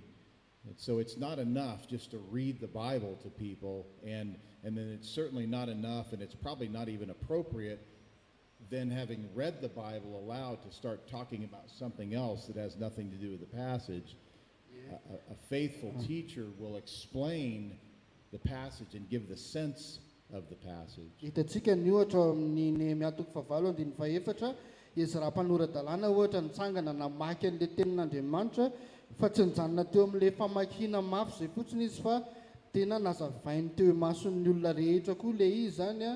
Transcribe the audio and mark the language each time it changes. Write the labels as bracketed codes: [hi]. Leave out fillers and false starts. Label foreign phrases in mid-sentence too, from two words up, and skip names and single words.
[en] And so it's not enough just to read the Bible to people, and then it's certainly not enough, and it's probably not even appropriate then, having read the Bible aloud, to start talking about something else that has nothing to do with the passage. A faithful teacher will explain the passage and give the sense of the passage. [mg] Hitantsika ny ohatra amin'ny Nehemia toko fahavalo andiny faefatra, izy raha mpanoradalàna ohatra nitsangana namaky an'ilay tenin'Andriamanitra, fa tsy nijanona teo amin'ilay famakiana mafy zay fotsiny izy, fa tena nazavainy teo mason'ny olona rehetra koa ilay izy zany a.